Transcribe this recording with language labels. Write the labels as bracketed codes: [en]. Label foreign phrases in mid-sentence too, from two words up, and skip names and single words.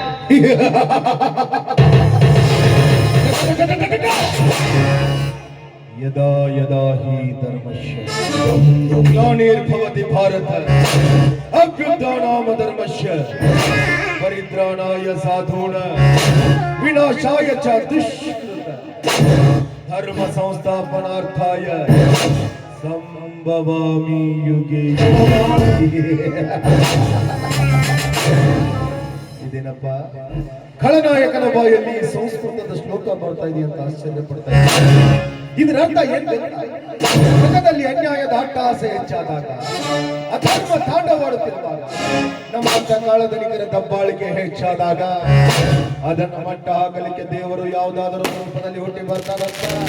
[sa] ಯದಾ ಯದಾ ಹಿ ಧರ್ಮಶ್ಯ ಗ್ಲಾನಿರ್ಭವತಿ ಭಾರತ ಅಭ್ಯುತ್ಥಾನಾಮ ಧರ್ಮಶ್ಯ ಪರಿತ್ರಾಣಾಯ ಸಾಧೂನ ವಿನಾಶಾಯ ಚ ದುಷ್ಕೃತ ಧರ್ಮ ಸಂಸ್ಥಾಪನಾರ್ಥಾಯ ಸಂಭವಾಮಿ ಯುಗೆ. [kn] ಇದೇನಪ್ಪ ಖಳನಾಯಕನ ಬಾಯಲ್ಲಿ ಸಂಸ್ಕೃತದ ಶ್ಲೋಕ ಬರ್ತಾ ಇದೆ ಅಂತ ಆಶ್ಚರ್ಯ ಪಡ್ತಾ ಇದ್ದಾರೆ. ಇದರ ಅರ್ಥ ಏನು? ಜಗದಲ್ಲಿ ಅನ್ಯಾಯದ ಅಟ್ಟಹಾಸ ಹೆಚ್ಚಾದಾಗ, ಅಧರ್ಮ ತಾಂಡವಾಡುತ್ತಿರುವಾಗ, ನಮ್ಮ ಕಾಲದಲ್ಲಿನ ದಬ್ಬಾಳಿಕೆ ಹೆಚ್ಚಾದಾಗ ಅದನ್ನು ಮಟ್ಟ ಹಾಕಲಿಕ್ಕೆ ದೇವರು ಯಾವುದಾದರೂ ರೂಪದಲ್ಲಿ ಹುಟ್ಟಿ ಬರ್ತಾರಂತ.